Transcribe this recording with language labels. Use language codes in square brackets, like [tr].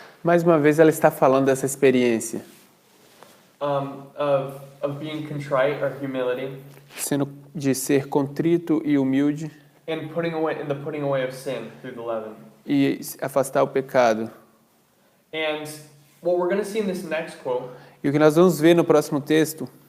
[pt] Mais uma vez ela está falando dessa experiência, [en] of being contrite or humility, [pt] de ser contrito e humilde [en] and the putting away of sin through the leaven. [pt] e afastar o pecado. [en] And what we're going to see in this next quote [pt] E o que nós vamos ver no próximo texto